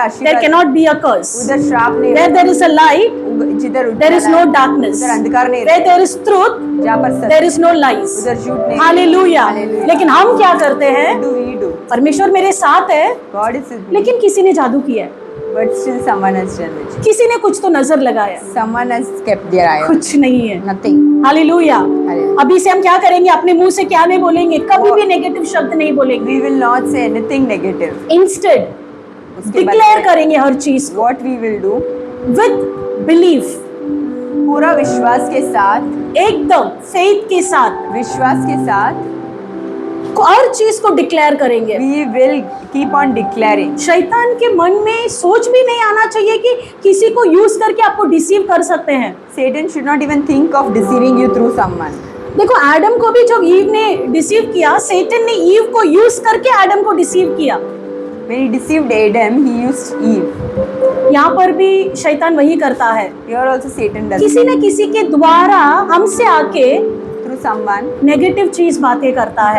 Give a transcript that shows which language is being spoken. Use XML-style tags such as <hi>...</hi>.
<hi>आशीर्वाद</hi> <en>can not be a curse,</en> <hi>उधर श्राप नहीं</hi> <en>where there is a light</en> <hi>जिधर</hi> <en>there is no darkness,</en> <hi>उधर अंधकार नहीं</hi> <en>where</en> <hi>रहता,</hi> <en>there is truth</en> <hi>जहाँ पर सत्य</hi> <en>There is no lies.</en> <hi>उधर झूठ नहीं. हालेलुया।</hi> <en>Hallelujah.</en> <hi>लेकिन हम क्या करते हैं,</hi> <en>What do we do?</en> <hi>परमेश्वर मेरे साथ है,</hi> <en>God is with me,</en> <hi>लेकिन किसी ने जादू किया है,</hi> <en>but still someone has done it.</en> <hi>किसी ने कुछ तो नजर लगाया,</hi> <en>Someone has kept their eye on.</en> <hi>कुछ नहीं है।</hi> <en>Nothing.</en> <hi>हालेलुया।</hi> <en>Hallelujah.</en> <hi>अभी से हम क्या करेंगे? अपने मुंह से क्या नहीं बोलेंगे, कभी भी नेगेटिव शब्द नहीं बोलेंगे।</hi> <en>We will not say anything negative. Instead</en> <hi>उसके</hi> <en>declare</en> <hi>बाद करेंगे हर चीज को</hi> <en>what we will do, with belief,</en> <hi>पूरा विश्वास के साथ, एकदम फेथ के साथ विश्वास के साथ हर चीज को डिक्लेयर करेंगे।</hi> <en>we will keep on declaring.</en> <hi>शैतान के मन में सोच भी नहीं आना चाहिए कि किसी को यूज करके आपको डिसीव कर सकते हैं।</hi> <en>Satan should not even think of deceiving you through someone.</en> <hi>देखो एडम को भी जब ईव ने डिसीव किया, सेटन ने ईव को यूज करके एडम को डिसीव किया।</hi> <en>When he deceived Adam, he used Eve.</en> <hi>यहाँ पर भी शैतान वही करता है,</hi> <en>Here also Satan does</en> <hi>किसी न किसी के द्वारा हमसे आके</hi> <en>through someone</en> <hi>नेगेटिव चीज बातें करता है,</hi>